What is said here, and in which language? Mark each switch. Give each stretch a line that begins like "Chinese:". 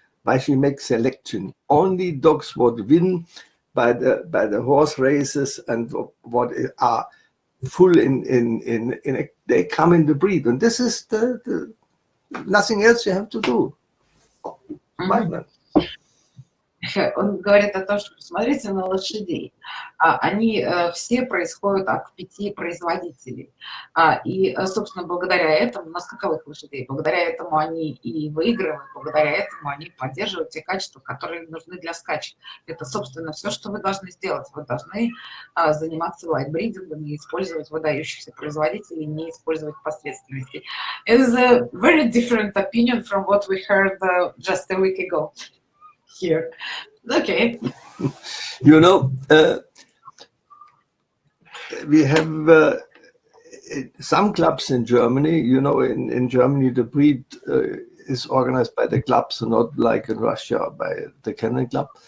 English: Why she makes selection. Only dogs would win by the horse races and what are full in they come in the breed. And this is the nothing else you have to do. Why not?
Russian: Он говорит о том, что посмотрите на лошадей. Они все происходят от 5 производителей. И, собственно, благодаря этому, на скаковых лошадей, благодаря этому они и выигрывают, благодаря этому они поддерживают те качества, которые нужны для скачек. Это, собственно, все, что вы должны сделать. Вы должны заниматься лайнбридингом и использовать выдающихся производителей, не использовать посредственностей.
English: It is a very different opinion from what we heard just a week ago. Here. Okay. You know, we have some clubs in Germany. You know, in Germany, the breed is organized by the clubs and not like in Russia by the Kennel Club.